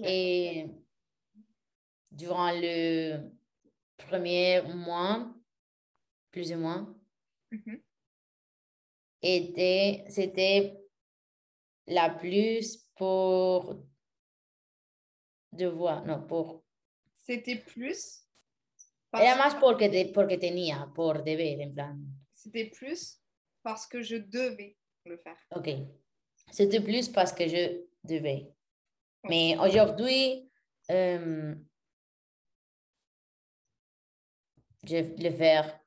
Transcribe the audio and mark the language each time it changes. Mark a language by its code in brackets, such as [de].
[fr] Et durant le premier mois, plus ou moins, Mhm. c'était la plus pour devoir, non, pour... C'était plus [es] Era [fr] parce [es] más porque tenía, por deber, en plan. [fr] c'était plus parce que je devais le faire. Ok. C'était plus parce que je devais. Ok. Mais aujourd'hui, je vais le faire.